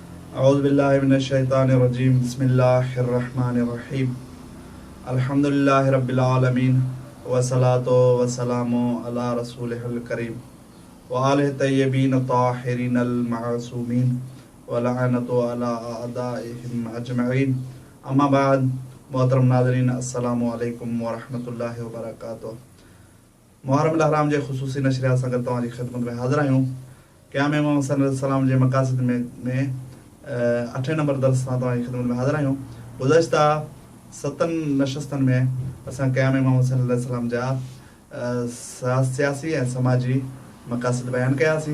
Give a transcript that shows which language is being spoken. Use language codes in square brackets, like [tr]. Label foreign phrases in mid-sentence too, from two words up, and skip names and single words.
[ar] أعوذ بالله من الشيطان الرجيم بسم الله الرحمن الرحيم الحمد لله رب العالمين والصلاة والسلام على رسوله الكريم و آله طيبين الطاهرين المعصومين و لعنة على أعدائهم أجمعين. أما بعد, [sd] मोहतरम नाज़रीन, [ar] السلام عليكم و رحمة الله و بركاته. [sd] मुहर्रम हराम जे ख़ुसूसी नशरियात सां गॾु तव्हांजी ख़िदमत में हाज़िर आहियूं। क़याम इमाम सल्लल्लाहु जे मक़ासिद में 8 नंबर दर्स सां तव्हांजी ख़िदमत में हाज़िर आहियूं। गुज़श्ता 7 नशस्तनि में असां क़याम इमाम सल्लल्लाहु जा सियासी ऐं समाजी मक़ासिद बयानु कयासीं।